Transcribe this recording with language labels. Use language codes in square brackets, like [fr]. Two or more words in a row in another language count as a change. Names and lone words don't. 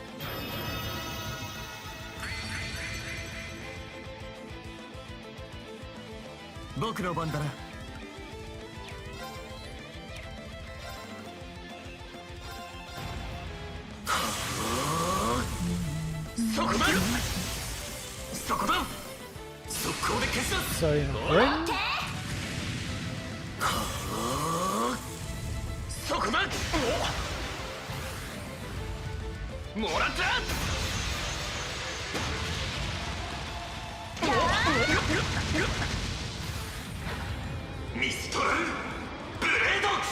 [ja] 僕の番だな。そこだ。そこだ。速攻で消す。 [de] Soll ich noch bringen? [ja] そこだ。もらった。ミストラルブレード。